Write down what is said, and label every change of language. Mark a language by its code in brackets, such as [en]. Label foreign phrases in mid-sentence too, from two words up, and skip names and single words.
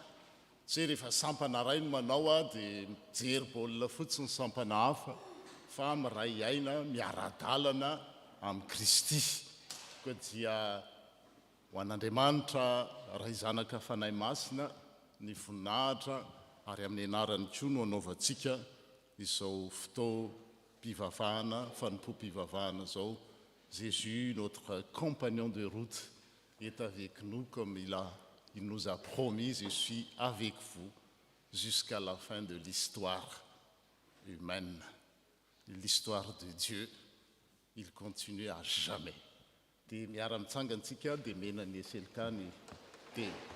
[mg] Tsy hoe rehefa sampana iray no manao dia mijery baolina fotsiny ny sampana hafa, fa miray aina miara-dalana amin'ny Kristy. Koa dia ho an'Andriamanitra Ray Zanaka Fanahy Masina ny voninahitra ary amin'ny anarany koa no anaovantsika izao fotoam-pivavahana, fanompoam-pivavahana izao. [fr] Jésus, notre compagnon de route, est avec nous comme il nous a promis, je suis avec vous jusqu'à la fin de l'histoire humaine. L'histoire de Dieu, il continue à jamais. [mg] Dia miara-mitsangantsika dia mena ny SLK ny teny.